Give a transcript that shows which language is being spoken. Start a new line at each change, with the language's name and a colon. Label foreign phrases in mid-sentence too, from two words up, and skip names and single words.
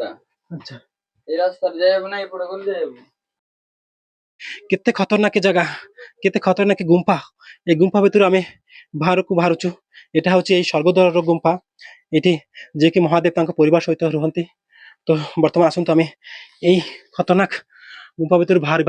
Odia: ଆଚ୍ଛା, ଏଇ ରାସ୍ତାର ଯାଇବ ନା ଏପଟେ କୋନ ଯାଇବ? କେତେ ଖତରନାକ ଜାଗା, କେତେ ଖତରନାକ ଗୁମ୍ଫା। ଏ ଗୁମ୍ଫା ଭିତରୁ ଆମେ ବାହାରୁଛୁ। ଏଟା ହଉଛି ଏଇ ସ୍ୱର୍ଗଦ୍ୱାରର ଗୁମ୍ଫା, ଏଠି ଯିଏକି ମହାଦେବ ତାଙ୍କ ପରିବାର ସହିତ ରୁହନ୍ତି। ତ ବର୍ତ୍ତମାନ ଆସନ୍ତୁ ଆମେ ଏଇ ଖତରନାକ ଗୁମ୍ଫା ଭିତରୁ ବାହାରିବା।